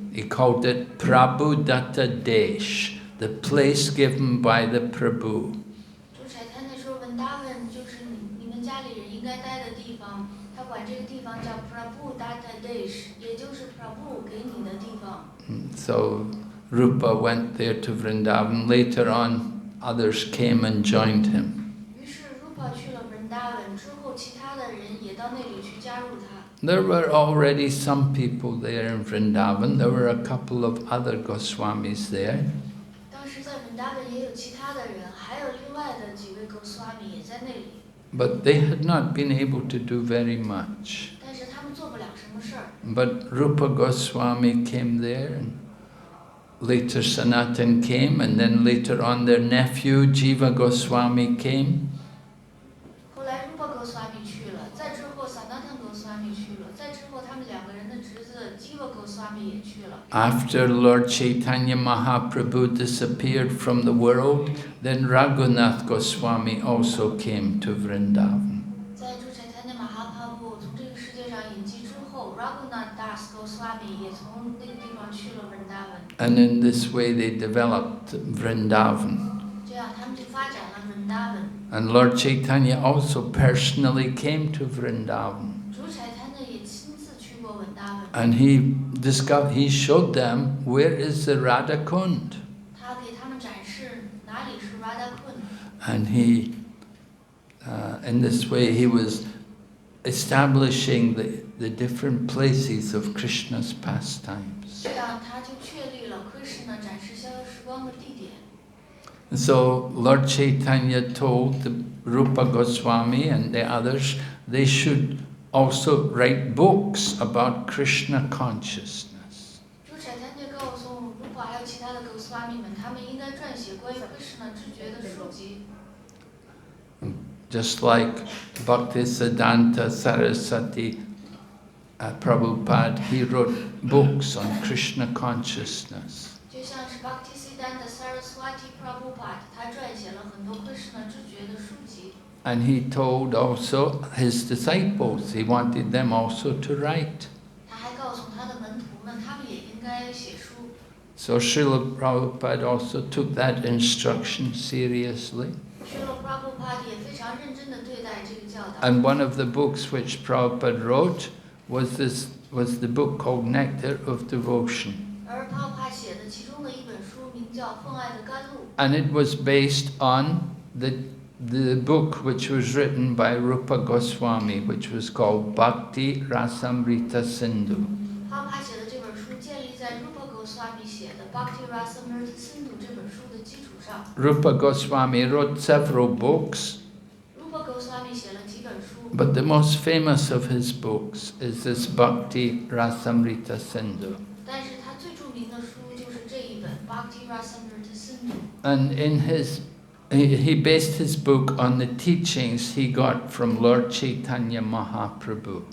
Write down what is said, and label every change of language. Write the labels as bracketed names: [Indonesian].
[English] He called it Prabhu Datta Desh, the place given by the Prabhu. [Chinese] 主柴坦说 Vrindavan 就是你们家里人应该待的地方，他管这个地方叫 Prabhu Datta Desh， 也就是 Prabhu 给你的地方。 [English] So Rupa went there to Vrindavan. Later on, others came and joined him. [Chinese] 于是 Rupa 去了 Vrindavan 之后，其他的人也到那里去加入他。 [English] There were already some people there in Vrindavan. There were a couple of other Goswamis there. [Chinese] 当时在 Vrindavan 也有其他的人，还有另外的几位 Goswami 也在那里。 [English] But they had not been able to do very much. [Chinese] 但是他们做不了什么事儿。 [English] But Rupa Goswami came there, and later Sanatan came, and then later on their nephew Jiva Goswami came. [Chinese] 后来 Rupa Goswami 去了，再之后 Sanatan Goswami 去了，再之后他们两个人的侄子 Jiva Goswami 也去了。 [English] After Lord Chaitanya Mahaprabhu disappeared from the world, then Raghunath Goswami also came to Vrindavan. [Chinese] 在主柴坦马哈帕布从这个世界上隐迹之后 ，Raghunath Das Goswami 也从那个地方去了 Vrindavan。 [English] And in this way they developed Vrindavan. [Chinese] 这样他们就发展了 Vrindavan。 [English] And Lord Chaitanya also personally came to Vrindavan. [Chinese] 主柴坦也亲自去过 Vrindavan。 [English] And he showed them where is the Radha Kund. [Chinese] 他给他们展示哪里是 Radha Kund。 [English] And in this way he was establishing the different places of Krishna's pastimes. [Chinese] 这样他就确立了 Krishna 展示逍遥时光的地点。 [English] So Lord Chaitanya told the Rupa Goswami and the others they should also write books about Krishna consciousness. [Chinese] 主柴坦告诉 Rupa 还有其他的 Goswami 们，他们应该撰写关于 Krishna 知觉的书籍。 [English] Just like Bhaktisiddhanta Saraswati Prabhupada, he wrote books on Krishna consciousness. [Chinese] 就像是 Bhaktisiddhanta Saraswati Prabhupada， 他撰写了很多 Krishna 知觉的书籍。 [English] And he told also his disciples, he wanted them also to write. [Chinese] 他还告诉他的门徒们，他们也应该写书。 [English] So Srila Prabhupada also took that instruction seriously. [Chinese] 去了 Prabhupada 也非常认真地对待这个教导。 [English] And one of the books which Prabhupada wrote was the book called Nectar of Devotion. [Chinese] 而 Prabhupada 写的其中的一本书名叫《奉爱的甘露》。 [English] And it was based on the book which was written by Rupa Goswami, which was called Bhakti Rasamrita Sindhu. [Chinese] Prabhupada 写的这本书建立在 Rupa Goswami 写的《Bhakti Rasamrita Sindhu》这本书的基础上。 [English] Rupa Goswami wrote several books, [Chinese] Rupa Goswami 写了几本书， [English] but the most famous of his books is this Bhakti Rasamrita Sindhu. [Chinese] 但是他最著名的书就是这一本《Bhakti Rasamrita Sindhu》。 [English] And he based his book on the teachings he got from Lord Chaitanya Mahaprabhu.